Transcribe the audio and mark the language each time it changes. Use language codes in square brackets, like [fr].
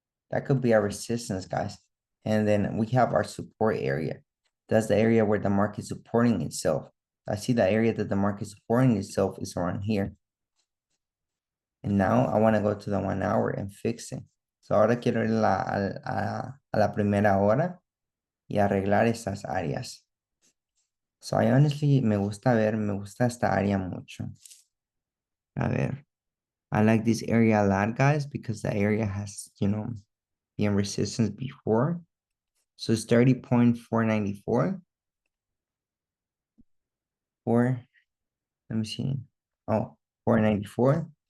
[en] That could be our resistance, guys. And then we have our support area. That's the area where the market is supporting itself. I see the area that the market is supporting itself is around here. And now I want to go to the 1 hour and fix it. [es] So ahora quiero ir a la primera hora y arreglar esas áreas. So [en] I honestly, [es] me gusta esta área mucho. A ver, [en] I like this area a lot, guys, because the area has, been resistance before. So it's 30.494. Let me see. Oh, 494.